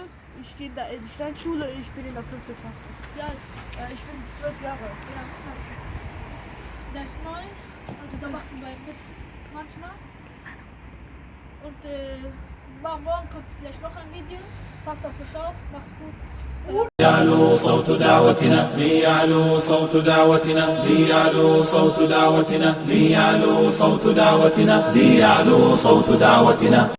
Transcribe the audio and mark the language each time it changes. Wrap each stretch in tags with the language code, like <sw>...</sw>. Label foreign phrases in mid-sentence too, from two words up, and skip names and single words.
<de>Ich gehe in die Steinschule, ich bin in der 5. Klasse. Ja, ich bin 12 Jahre. Ja, der ist neu. Also da machen wir ein bisschen manchmal. Und morgen kommt vielleicht noch ein Video. Passt auf euch auf, macht's gut.</de> <ar>ليعلو صوت دعوتنا ليعلو صوت دعوتنا ليعلو صوت دعوتنا ليعلو صوت دعوتنا ليعلو صوت دعوتنا</ar>